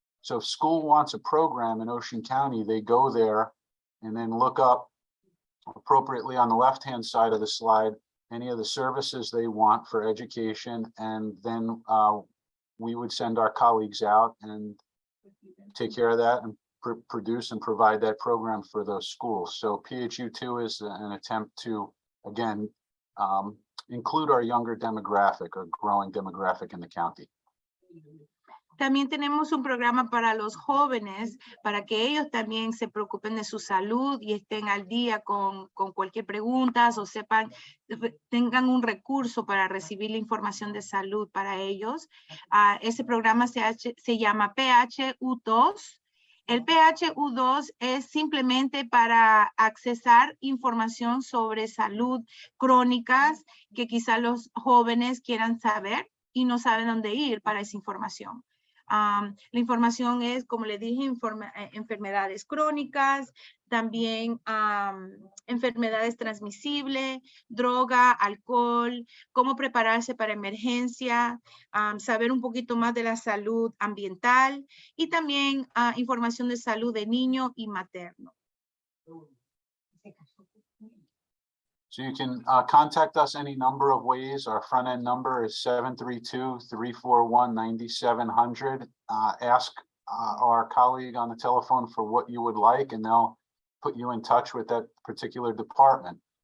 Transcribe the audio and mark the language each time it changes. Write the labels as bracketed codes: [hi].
[en] So if school wants a program in Ocean County, they go there and then look up appropriately on the left-hand side of the slide any of the services they want for education, and then we would send our colleagues out and take care of that and produce and provide that program for those schools. So PHU2 is an attempt to, again, include our younger demographic or growing demographic in the county. [es] También tenemos un programa para los jóvenes, para que ellos también se preocupen de su salud y estén al día con cualquier pregunta o sepan, tengan un recurso para recibir la información de salud para ellos. Ese programa se llama PHU2. El PHU2 es simplemente para accesar información sobre salud crónicas que quizá los jóvenes quieran saber y no saben dónde ir para esa información. La información es, como le dije, enfermedades crónicas, también enfermedades transmisibles, droga, alcohol, cómo prepararse para emergencia, saber un poquito más de la salud ambiental y también información de salud de niño y materno. [en] So you can contact us any number of ways. Our front end number is 732-341-9700. Ask our colleague on the telephone for what you would like, and they'll put you in touch with that particular department.